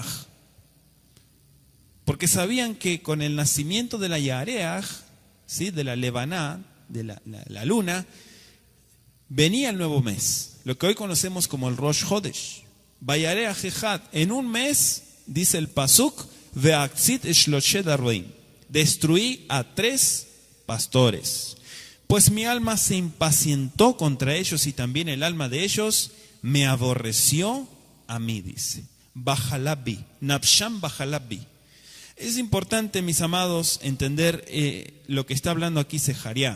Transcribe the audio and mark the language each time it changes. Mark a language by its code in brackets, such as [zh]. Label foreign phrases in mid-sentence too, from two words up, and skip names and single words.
[es] Porque sabían que con el nacimiento de la Yareach, ¿sí?, de la Levaná, de la luna, venía el nuevo mes, lo que hoy conocemos como el Rosh Chodesh. [he] וְיֶרַח אֶחָד, [es] en un mes, dice el Pasuk, [he] וָאַכְחִד שְׁלֹשֶׁת הָרֹעִים, [es] destruí a 3 pastores. Pues mi alma se impacientó contra ellos y también el alma de ellos me aborreció a mí, dice. [he] בָּחֲלָה־בִי, נַפְשָׁם בָּחֲלָה־בִי. [es] Es importante, mis amados, entender lo que está hablando aquí Sejaría.